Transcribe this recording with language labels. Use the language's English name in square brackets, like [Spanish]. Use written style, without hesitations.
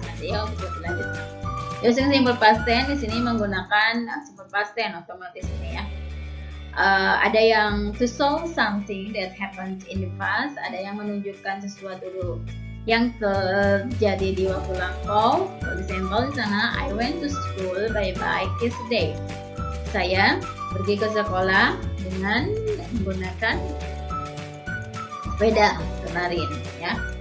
[Indonesian] Nanti ya untuk lebih lanjut. [English] Using simple past tense [Indonesian] di sini menggunakan simple past tense otomatis ini ya. Ada yang [English] to show something that happened in the past, [Indonesian] ada yang menunjukkan sesuatu yang terjadi di waktu lampau. [English] For example, [Indonesian] di sana [English] I went to school by bike yesterday. [Indonesian] Saya pergi ke sekolah dengan menggunakan sepeda kemarin ya.